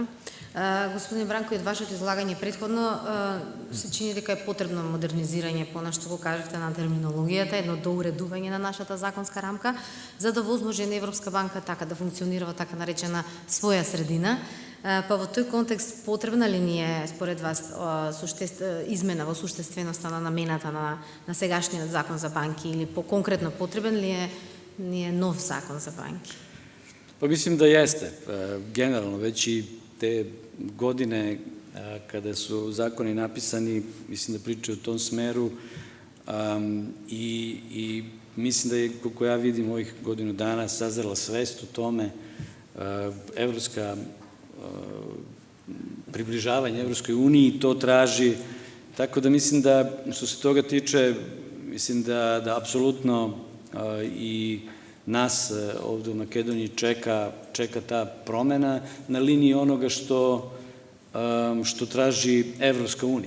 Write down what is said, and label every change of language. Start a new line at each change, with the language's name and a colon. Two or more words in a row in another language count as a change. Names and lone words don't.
Macedonian: Господин Бранко, и од вашето излагање претходно се чини дека е потребно модернизирање, по што го кажете, на терминологијата, едно доуредување на нашата законска рамка, за да возможи на Европска банка така да функционира во така наречена своја средина. Па во тој контекст потребна ли ни е, според вас, измена во суштественоста на намената на сегашниот закон за банки, или по-конкретно потребен ли е нов закон за банки?
Serbian: Pa mislim da jeste. Generalno, već i te godine kada su zakoni napisani, mislim da pričaju u tom smeru i mislim da je, koliko ja vidim, ovih godinu dana sazrela svest o tome, približavanje Evropskoj uniji to traži, tako da mislim da, što se toga tiče, mislim da apsolutno i nas ovde u Makedoniji čeka ta promena na liniji onoga što traži Evropska unija.